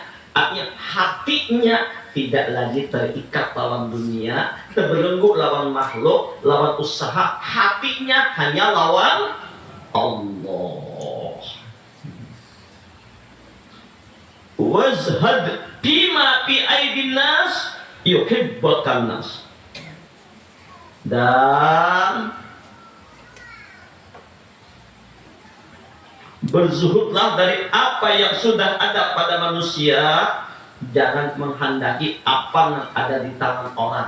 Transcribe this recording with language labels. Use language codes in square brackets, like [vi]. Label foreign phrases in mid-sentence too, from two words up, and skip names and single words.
[id] Artinya hatinya tidak lagi terikat lawan dunia, terbelenggu lawan makhluk, lawan usaha. Hatinya hanya lawan Allah. [ar] وازهد بما في أيدي الناس يحبك الناس. [id] Dan berzuhudlah dari apa yang sudah ada pada manusia. Jangan menghendaki apa yang ada di tangan orang.